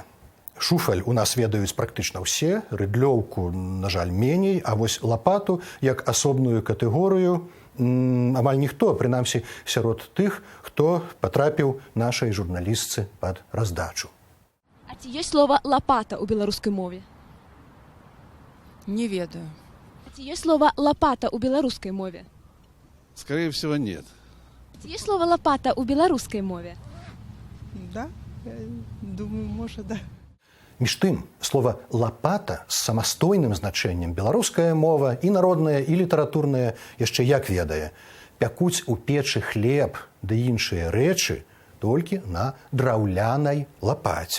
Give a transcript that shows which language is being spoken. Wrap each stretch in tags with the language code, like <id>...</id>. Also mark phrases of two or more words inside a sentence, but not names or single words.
<be>Шуфель у нас ведаюць практычна ўсе, рыдлёўку, на жаль, меней, а вось лапату як асобную катэгорыю амаль ніхто, прынамсі, сярод тых, хто патрапіў нашай журналістцы пад раздачу. А ці ёсць слова лапата ў беларускай мове? Не ведаю. А ці ёсць слова лапата ў беларускай мове?</be> <ru>Скорее всего, нет.</ru> <be>Ці ёсць слова лапата ў беларускай мове?</be> <ru>Да, думаю, может, да.</ru> <be>Між тым, слова лапата з самастойным значэннем беларуская мова і народная, і літаратурная яшчэ як ведае. Пякуць у печы хлеб ды іншыя рэчы толькі на драўлянай лапаце.</be>